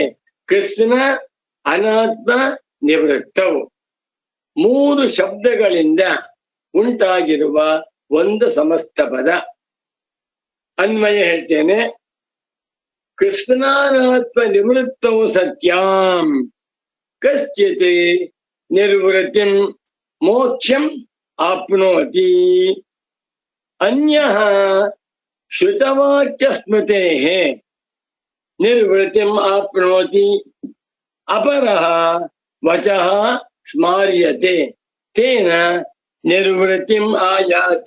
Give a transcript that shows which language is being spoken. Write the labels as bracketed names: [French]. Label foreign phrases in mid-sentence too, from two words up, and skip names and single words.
[Kannada] ಕೃಷ್ಣ, ಅನಾತ್ಮ, ನಿವೃತ್ತವು 3 ಶಬ್ದಗಳಿಂದ ಉಂಟಾಗಿರುವ ಒಂದು ಸಮಸ್ತ ಪದ. ಅನ್ವಯ ಹೇಳ್ತೇನೆ. [Sanskrit] ಕೃಷ್ಣಾನಾತ್ಮ ನಿವೃತ್ತವು ಸತ್ಯಾಂ ಕಶ್ಚಿತ್ ನಿರ್ವೃತಿಂ ಮೋಕ್ಷಂ ಆಪ್ನೋತಿ ಅನ್ಯಃ ಶ್ರುತವಾಕ್ಯ ಸ್ಮೃತೇಃ ನಿರ್ವೃತಿಂ ಆಪ್ನೋತಿ ಅಪರಃ ವಚಃ ಸ್ಮಾರ್ಯತೆ ತೇನ ನಿರ್ವೃತಿಂ ಆಯಾತಿ.